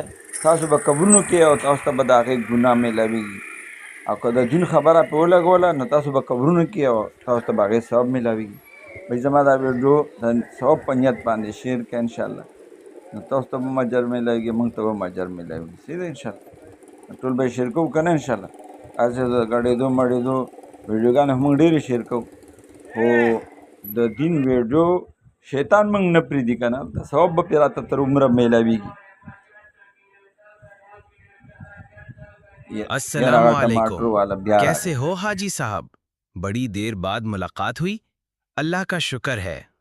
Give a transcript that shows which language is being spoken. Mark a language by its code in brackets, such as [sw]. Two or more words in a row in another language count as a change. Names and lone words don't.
[ps] تاسو به قبرونو کې او تاسو ته به د هغې ګناه میلاویږي او که د دین خبره پې ولګوله نو تاسو به قبرونو کې او تاسو ته به هغې ثواب میلاویږي بھئی زما دا ویډیو د ثواب په نیت باندې شیر کړئ انشاءالله نو تاسو ته به هم اجر میلاویږي موږ ته به هم اجر میلاویږي صحیح ده انشاءالله ټول به یې شیر کوو که نه انشاءالله هسې د ګډېدو مړېدو ویډیوګانې هم موږ ډېرې شیر کوو خو د دین ویډیو شیطان موږ نه پرېږدي که نه د ثواب به پرې راته تر عمره میلاویږي [ar] السلام علیکم، [ur] کیسے ہو حاجی صاحب؟ بڑی دیر بعد ملاقات ہوئی۔ اللہ کا شکر ہے